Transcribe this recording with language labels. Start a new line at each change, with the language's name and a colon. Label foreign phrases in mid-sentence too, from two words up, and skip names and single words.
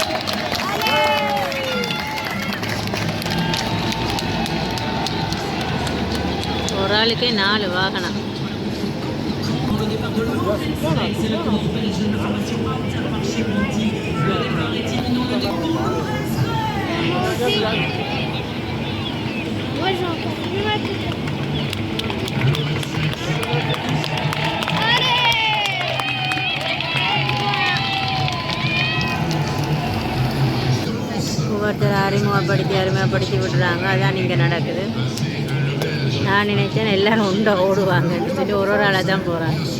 Tamil: ஒரு ஆளுக்கே 4 வாகனம்.
French: Moi j'ai encore plus mal que ça.
Tamil: ஒவ்வொருத்தர் அறிமுகப்படுத்தி விடுறாங்க. அதான் இங்கே நடக்குது. நான் நினைச்சேன் எல்லாரும் உண்டை ஓடுவாங்கன்னு சொல்லி ஒரு ஆளாக தான் போகிறாங்க.